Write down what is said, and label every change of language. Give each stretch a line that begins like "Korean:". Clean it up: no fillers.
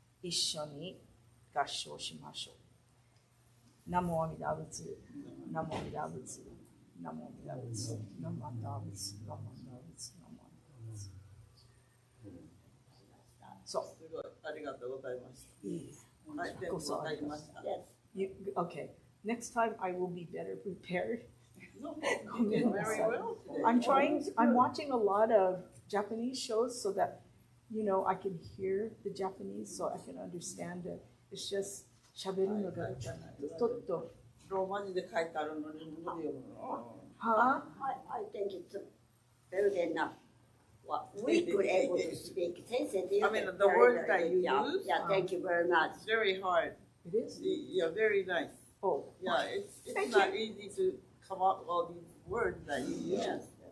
Japanese: 一緒に合唱しましょう。ナモアミダ仏、ナモアミダ仏、ナモアミダ仏、ナモアミダ仏、ナモアミダ仏、ナモアミダ仏。そう。すごい、ありがとうございました。はい、全部こそわかりました。
English: Okay. Next time I will be better prepared. You did very well today. I'm watching a lot of Japanese shows so that, I can hear the Japanese so I can understand it.
Japanese: It's just 喋るのがちょっと。ローマ字で書いてあるのに無理読むの。は
English: I think it's very enough. What we could able to speak. I mean, the words that you use? Yeah, thank you very much. It's very hard. It is? Yeah, very nice. Oh. Yeah, it's not easy to come up with all these words that you use.